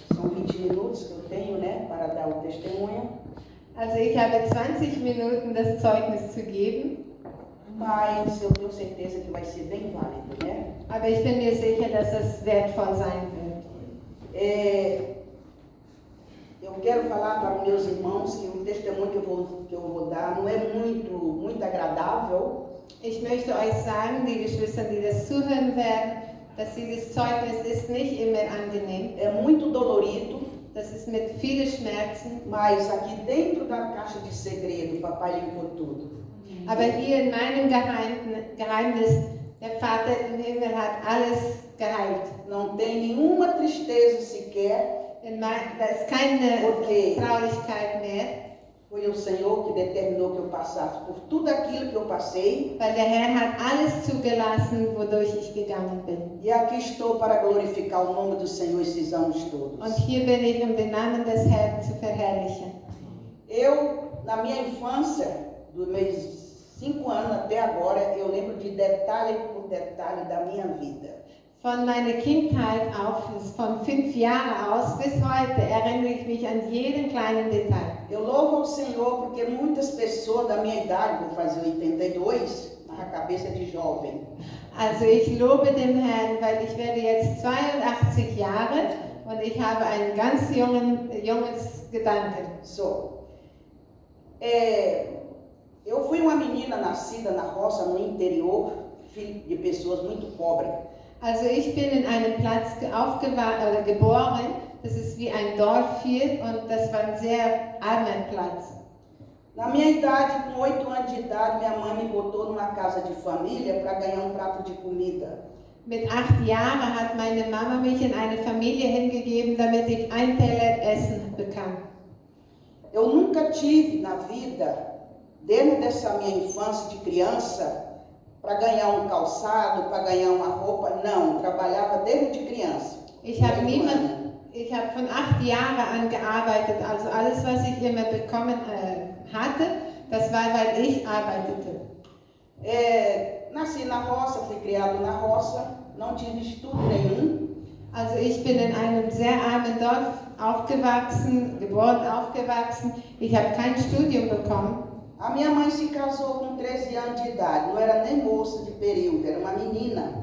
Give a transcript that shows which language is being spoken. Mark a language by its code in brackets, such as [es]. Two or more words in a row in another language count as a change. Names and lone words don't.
[pt] são 20 minutos que eu tenho, né, para dar o testemunho. [de] Also ich habe 20 Minuten, das Zeugnis zu geben, [pt] Mas eu tenho certeza que vai ser bem válido, né? [de] aber ich bin mir sicher, dass es wertvoll sein wird. [pt] Eu quero falar para os meus irmãos que o testemunho que eu vou dar não é muito agradável. [de] Ich möchte euch sagen, die Geschwister, die das zuhören werden, dass dieses Zeugnis ist nicht immer angenehm. [pt] É muito dolorido. [de] Das ist mit vielen Schmerzen. [pt] Mas aqui dentro da caixa de segredo, o papai limpou tudo. [de] Aber hier in meinem Geheimnis, der Vater im Himmel hat alles geheilt. [pt] Não tem nenhuma tristeza sequer. [de] Da ist keine Traurigkeit mehr. [pt] Foi o Senhor que determinou que eu passasse por tudo aquilo que eu passei. [de] Weil der Herr hat alles zugelassen, wodurch ich gegangen bin. [pt] E aqui estou para glorificar o nome do Senhor esses anos todos. [de] Und hier bin ich, den Namen des Herrn zu verherrlichen. [pt] Eu, na minha infância, dos meus 5 anos até agora, eu lembro de detalhe por detalhe da minha vida. [de] Von meiner Kindheit auf, von 5 Jahren aus bis heute, erinnere ich mich an jeden kleinen Detail. [pt] Eu louvo ao Senhor porque muitas pessoas da minha idade, vou fazer 82, na cabeça de jovem. [de] Also ich lobe dem Herrn, weil ich werde jetzt 82 Jahre und ich habe einen ganz junges Gedanken. [pt] Eu fui uma menina nascida na roça, no interior, filho de pessoas muito pobres. [de] Also ich bin in einem Platz geboren, das ist wie ein Dorf hier und das war ein sehr armer Platz. [pt] Na minha idade, com 8 anos de idade, minha mãe me botou numa casa de família para ganhar prato de comida. [de] Mit 8 Jahren hat meine Mama mich in eine Familie hingegeben, damit ich einen Teller Essen bekam. [pt] Eu nunca tive na vida, desde essa minha infância de criança, para ganhar calçado, para ganhar uma roupa, não, trabalhava desde criança. [de] Ich habe von 8 Jahren an gearbeitet, also alles, was ich immer bekommen hatte, das war, weil ich arbeitete. [pt] Nasci na roça, fui criado na roça, não tive estudo nenhum. [de] Also ich bin in einem sehr armen Dorf geboren, aufgewachsen. Ich habe kein Studium bekommen. [pt] A minha mãe se casou com 13 anos de idade, não era nem moça de período, era uma menina.